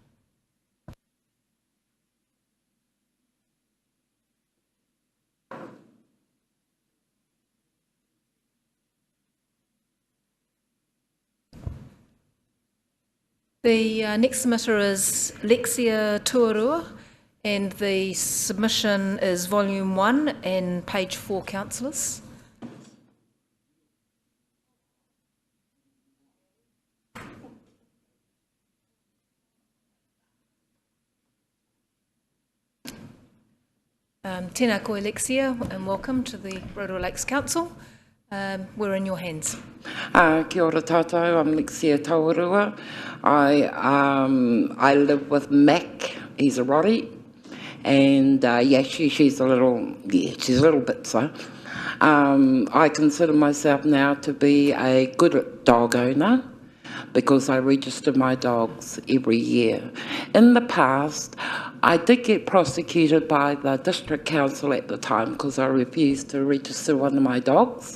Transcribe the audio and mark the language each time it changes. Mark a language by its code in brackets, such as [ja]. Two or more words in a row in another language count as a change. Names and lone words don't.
[en] The next submitter is Lexia Tuarua, and the submission is volume 1 and page 4, councillors. [mi] Tēnā koe Lexia, [en] and welcome to the Rotorua Lakes Council. We're in your hands. [mi] Kia ora tātou, [en] I'm Lexia Taurua. I live with Mac, he's a Rori, and she's a little bit so. I consider myself now to be a good dog owner because I register my dogs every year. In the past, I did get prosecuted by the district council at the time because I refused to register one of my dogs.